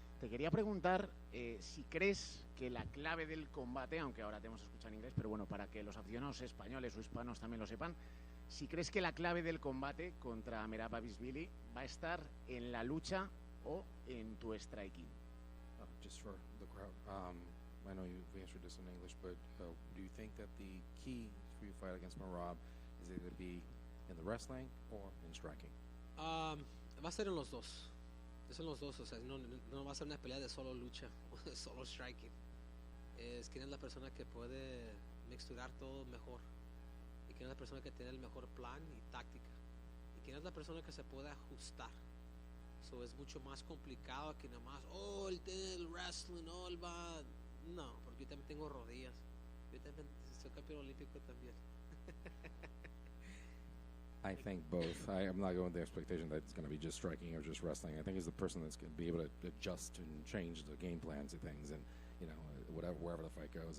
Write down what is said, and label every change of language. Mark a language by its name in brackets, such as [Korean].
[Spanish] Te quería preguntar si crees que la clave del combate, aunque ahora te hemos escuchado en inglés, pero bueno, para que los aficionados españoles o hispanos también lo sepan, si crees que la clave del combate contra Merab Dvalishvili va a estar en la lucha o en tu striking. [English] Just for the crowd, I know we answered this in English, but do you think that the key for your fight against Merab is either to be in the wrestling or in striking? [Spanish] Va a ser en los dos. Es en los dos, o sea, no va a ser una pelea de solo lucha o de solo striking. Es quién es la persona que puede mixturar todo mejor, y quién es la persona que tiene el mejor plan y táctica, y Quieres la persona que se pueda ajustar. So, es mucho más complicado que nada más, él tiene el wrestling, él va. No, porque yo también tengo rodillas. Yo también soy campeón olímpico también. [English] I think both. I'm not going with the expectation that it's going to be just striking or just wrestling. I think he's the person that's going to be able to adjust and change the game plans of things, and wherever the fight goes.